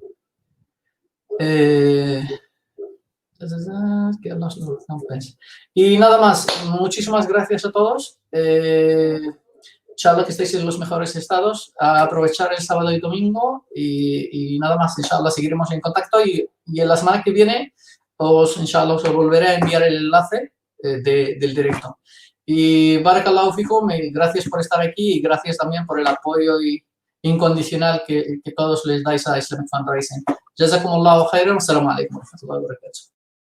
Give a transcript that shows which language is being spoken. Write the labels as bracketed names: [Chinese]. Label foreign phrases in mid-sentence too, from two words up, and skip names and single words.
[Spanish] Que nos y nada más, muchísimas gracias a todos. [Arabic] إن شاء الله [Spanish] que estéis en los mejores estados, a aprovechar el sábado y domingo y nada más, [Arabic] إن شاء الله [Spanish] seguiremos en contacto y en la semana que viene [Arabic] إن شاء الله [Spanish] os volveré a enviar el enlace del directo. [Arabic] Y بارك الله فيكم, [Spanish] gracias por estar aquí y gracias también por el apoyo incondicional que todos les dais a Islamic Fundraising. [Arabic] جزاكم الله خيرا، السلام عليكم ورحمة الله وبركاته.